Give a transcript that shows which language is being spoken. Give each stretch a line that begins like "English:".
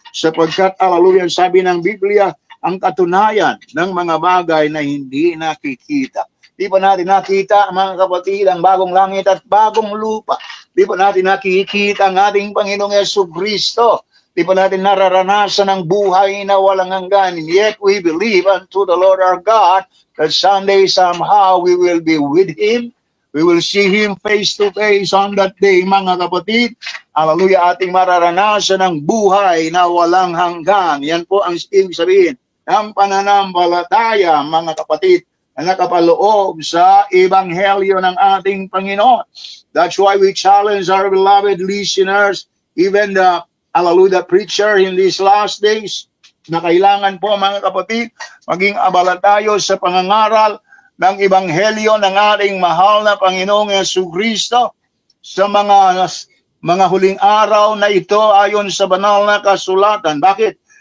Filipino: Sapagkat, hallelujah, sabi ng Biblia, ang katunayan ng mga bagay na hindi nakikita. Di pa natin nakita, mga kapatid, ang bagong langit at bagong lupa. Di pa natin nakikita ang ating Panginoong Jesucristo. Di pa natin nararanasan ang buhay na walang hanggan.
English: Yet we believe unto the Lord our God that someday somehow we will be with Him. We will see Him face to face on that day,
Filipino: mga kapatid. Hallelujah, ating mararanasan ang buhay na walang hanggan. Yan po ang ibig sabihin ng pananampalataya, mga kapatid, na nakapaloob sa ebanghelyo ng ating Panginoon.
English: That's why we challenge our beloved listeners, even the hallelujah preacher in these last days,
Filipino: na kailangan po, mga kapatid, maging abala tayo sa pangangaral ng ebanghelyo ng ating mahal na Panginoong Jesucristo sa mga huling araw na ito ayon sa banal na kasulatan. Bakit?